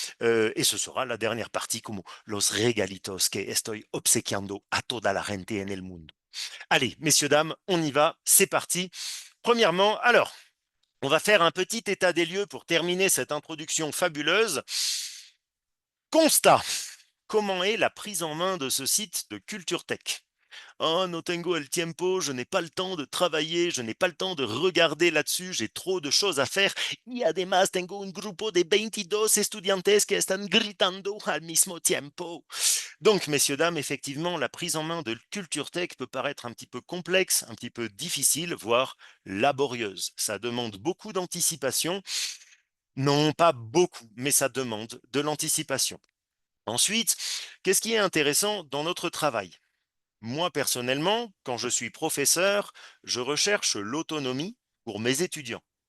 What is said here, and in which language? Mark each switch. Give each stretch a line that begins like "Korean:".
French: Et ce sera la dernière partie,
Spanish: como los regalitos que estoy obsequiando a toda la gente en el mundo.
French: Allez, messieurs, dames, on y va, c'est parti. Premièrement, alors, on va faire un petit état des lieux pour terminer cette introduction fabuleuse. Constat. Comment est la prise en main de ce site de Culture Tech?
Spanish: Oh, no tengo el tiempo,
French: je n'ai pas le temps de travailler, je n'ai pas le temps de regarder là-dessus, j'ai trop de choses à faire.
Spanish: Y además tengo un grupo de 22 estudiantes que están gritando al mismo tiempo.
French: Donc, messieurs, dames, effectivement, la prise en main de Culture Tech peut paraître un petit peu complexe, un petit peu difficile, voire laborieuse. Ça demande beaucoup d'anticipation. Non, pas beaucoup, mais ça demande de l'anticipation. Ensuite, qu'est-ce qui est intéressant dans notre travail? Moi, personnellement, quand je suis professeur, je recherche l'autonomie pour mes étudiants.